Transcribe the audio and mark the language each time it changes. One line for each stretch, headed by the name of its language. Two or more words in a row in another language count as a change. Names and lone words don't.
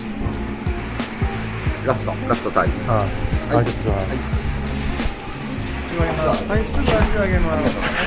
English: last time.
Korean: 아, 네. 알겠습니다.
Japanese: はい、すぐ足上げます。